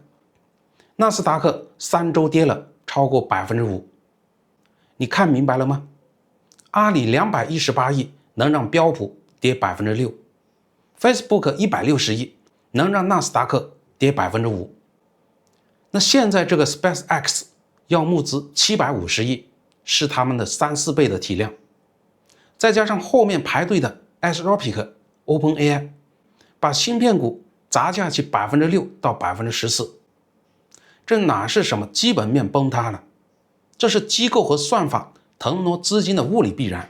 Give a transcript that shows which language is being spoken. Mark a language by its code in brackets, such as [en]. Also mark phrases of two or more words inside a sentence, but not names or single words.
[zh] 納斯達克3周跌了超過 5%。你看明白了嗎？阿里218億能讓標普跌 6%， Facebook 160億能讓納斯達克跌 5%。那現在這個 SpaceX 要募資750億，是他們的3-4倍的體量，再加上後面排隊的 Anthropic、OpenAI， 把芯片股砸下去 6% 到 14%。这哪是什麼基本面崩塌了，這是機構和算法騰挪資金的物理必然。